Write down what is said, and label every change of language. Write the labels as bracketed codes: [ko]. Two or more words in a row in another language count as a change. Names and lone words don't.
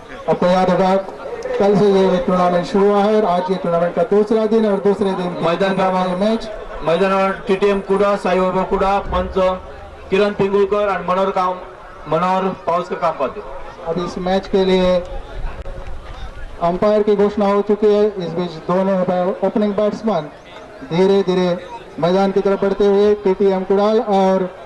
[hi] आपको याद होगा कल से ये टूर्नामेंट शुरू हुआ है और आज ये टूर्नामेंट का दूसरा दिन और दूसरे दिन [mr] मैदान क्रमांक मैच मैदानावर टीटीएम कुडा, साईबाबा कुडा, पंच किरण पिंगुळकर आणि मनोहर पावसकर कामपाते। [hi] अब इस मैच के लिए अंपायर की घोषणा हो चुकी है। इस बीच दोनों [en] opening batsman [hi] धीरे धीरे मैदान की तरफ बढ़ते हुए टीटीएम कुडाल और